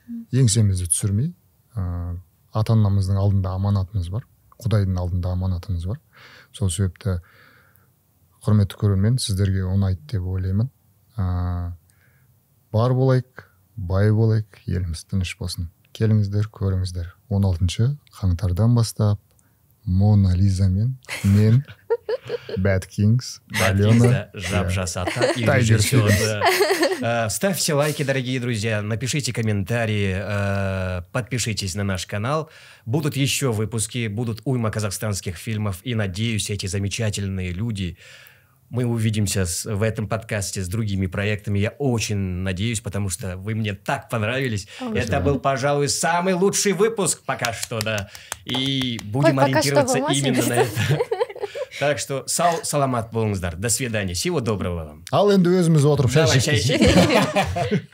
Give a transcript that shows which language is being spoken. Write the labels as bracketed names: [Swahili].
[Kazakh] Еңсемізді түсірмей, ата-анамыздың алдында аманатымыз бар, Құдайдың алдында аманатымыз бар. Сол себепті құрметті көрермен, сіздерге ұнайды деп ойлаймын. Бар болайық, бай болайық, еліміз тыныш болсын. Келіңіздер, көріңіздер. 16 қаңтардан бастап Мона Лиза мен Bad Kings, [Russian] Алена, Жабжасата и режиссер. Ставьте лайки, дорогие друзья, напишите комментарии, подпишитесь на наш канал. Будут еще выпуски, будут уйма казахстанских фильмов. И надеюсь, эти замечательные люди... Мы увидимся в этом подкасте с другими проектами. Я очень надеюсь, потому что вы мне так понравились. Это был, пожалуй, самый лучший выпуск пока что, да. И будем ориентироваться именно на это. Так что [Kazakh] саламат болыңыздар. [Russian] До свидания. Всего доброго вам. [Kazakh] Ал енді өзіміз отырып шай ішейік.